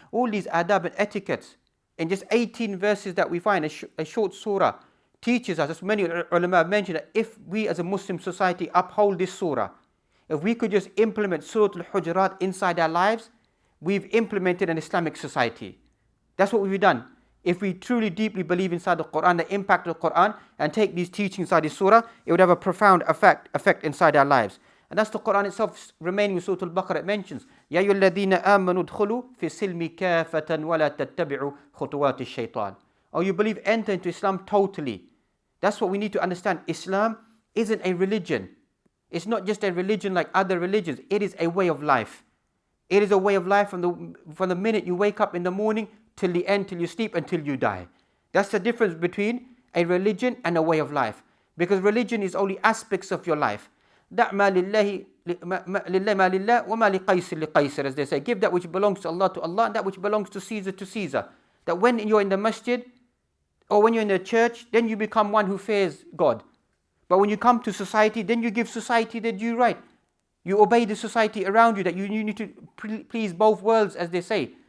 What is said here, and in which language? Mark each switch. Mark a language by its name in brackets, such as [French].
[English] All these adab and etiquettes in just 18 verses that we find, a short surah, teaches us, as many ulama have mentioned, that if we as a Muslim society uphold this surah, if we could just implement Surah Al-Hujurat inside our lives, we've implemented an Islamic society. That's what we've done. If we truly deeply believe inside the Quran, the impact of the Quran, and take these teachings inside this surah, it would have a profound effect inside our lives. And that's the Quran itself, remaining with Surah Al-Baqarah, it mentions, [Arabic] يَا أَيُّهَا الَّذِينَ آمَنُوا ادْخُلُوا فِي السِّلْمِ كَافَةً وَلَا تَتَّبِعُوا خُطُوَاتِ الشَّيْطَانِ. [English] Oh, you believe, enter into Islam totally. That's what we need to understand. Islam isn't a religion. It's not just a religion like other religions. It is a way of life. It is a way of life from the minute you wake up in the morning till the end, till you sleep, until you die. That's the difference between a religion and a way of life. Because religion is only aspects of your life. [Arabic] دَعْ مَا لِلَّهِ مَا لِلَّهِ وَمَا لِقَيْسِرِ لِقَيْسِرِ, [English] as they say. Give that which belongs to Allah, and that which belongs to Caesar. That when you're in the masjid, or when you're in the church, then you become one who fears God. But when you come to society, then you give society the due right. You obey the society around you, that you need to please both worlds, as they say.